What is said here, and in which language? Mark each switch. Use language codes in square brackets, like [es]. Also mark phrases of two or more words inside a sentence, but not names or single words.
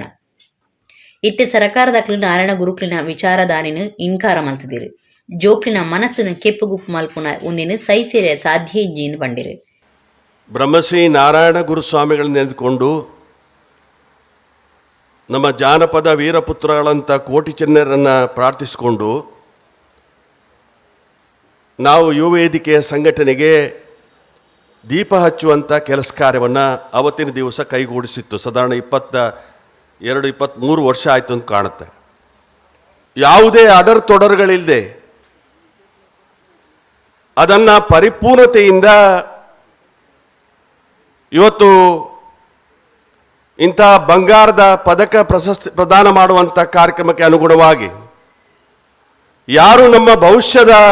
[tcy] ಇತ್ತೆ ಸರಕಾರದಕ್ಲು ನಾರಾಯಣ ಗುರುಕುಲಿನ ವಿಚಾರಧಾರಿನ ಇನ್ಕಾರ ಮಲ್ತಿದಿರು. ಜೋಕ್ಲಿನ ಮನಸ್ಸನ್ನು ಕೆಪ್ಪುಗುಪ್ಪು ಮಲ್ಪುನ ಒಂದಿನ ಸೈಸೇರೆ ಸಾಧ್ಯ ಇಜ್ಜಿಯಿಂದ ಬಂದಿರು. [kn] ಬ್ರಹ್ಮಶ್ರೀ ನಾರಾಯಣ ಗುರುಸ್ವಾಮಿಗಳನ್ನ ನೆನೆದುಕೊಂಡು ನಮ್ಮ ಜಾನಪದ ವೀರಪುತ್ರಗಳಂಥ ಕೋಟಿ ಚೆನ್ನರನ್ನು ಪ್ರಾರ್ಥಿಸಿಕೊಂಡು ನಾವು ಯುವ ವೇದಿಕೆಯ ಸಂಘಟನೆಗೆ ದೀಪ ಹಚ್ಚುವಂಥ ಕೆಲಸ ಕಾರ್ಯವನ್ನು ಅವತ್ತಿನ ದಿವಸ ಕೈಗೂಡಿಸಿತ್ತು. ಸಾಧಾರಣ 22-23 ವರ್ಷ ಆಯಿತು ಅಂತ ಕಾಣುತ್ತೆ. ಯಾವುದೇ ತೊಡರುಗಳಿಲ್ಲದೆ ಅದನ್ನು ಪರಿಪೂರ್ಣತೆಯಿಂದ ಇವತ್ತು ಇಂಥ ಬಂಗಾರದ ಪದಕ ಪ್ರಶಸ್ತಿ ಪ್ರದಾನ ಮಾಡುವಂಥ ಕಾರ್ಯಕ್ರಮಕ್ಕೆ ಅನುಗುಣವಾಗಿ ಯಾರು ನಮ್ಮ ಭವಿಷ್ಯದ